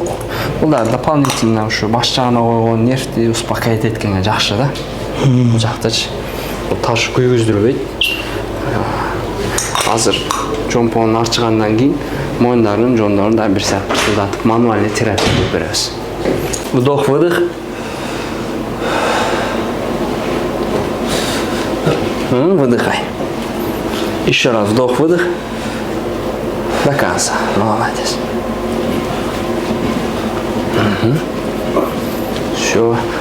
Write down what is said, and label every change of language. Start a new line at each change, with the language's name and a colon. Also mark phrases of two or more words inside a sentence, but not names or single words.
Kyrgyz: Бул да дополнительно ушу баш жагына койгон нервди успокаивать эткенге жакшы да. Бул жактачы. Бул таш күйгүздүрбөйт. Азыр жомпонун арчыгандан кийин моюндарын, жондорун да бир саат кырсылдатып
Russian: мануальный терапия
Kyrgyz: кылып беребиз.
Russian: Вдох, выдох. Выдыхай. Еще раз вдох, выдох. До конца. Молодец. Все.